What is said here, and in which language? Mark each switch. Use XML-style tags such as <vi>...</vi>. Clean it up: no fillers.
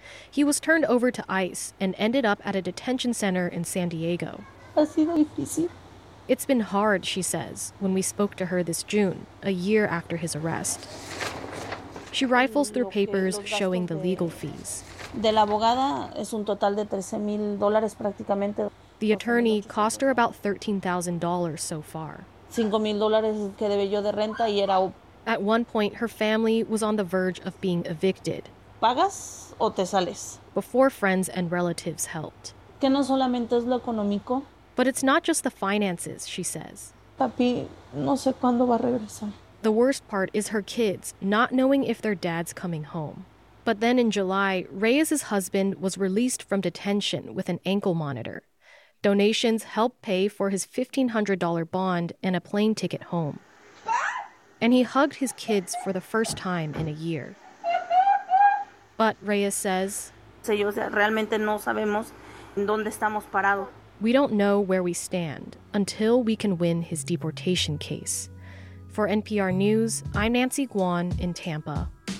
<en>He was turned over to ICE and ended up at a detention center in San Diego. It's been hard, she says, when we spoke to her this June, a year after his arrest. She rifles through papers showing the legal fees.</en> <es>De la abogada es un total de $13,000 prácticamente.</es> <en>The attorney cost her about $13,000 so far.</en> <es>$5,000 que debí yo de renta y era.</es> <en>At one point, her family was on the verge of being evicted.</en> <es>¿Pagas o te sales?</es> <en>Before friends and relatives helped.</en> <es>Que no solamente es lo económico.</es> <en>But it's not just the finances, she says.</en> <es>Papi, no sé cuándo va a regresar.</es> <en>The worst part is her kids not knowing if their dad's coming home. But then in July, Reyes's husband was released from detention with an ankle monitor. Donations helped pay for his $1,500 bond and a plane ticket home. And he hugged his kids for the first time in a year. But Reyes says, we don't know where we stand until we can win his deportation case. For NPR News, I'm Nancy Guan in Tampa.</en>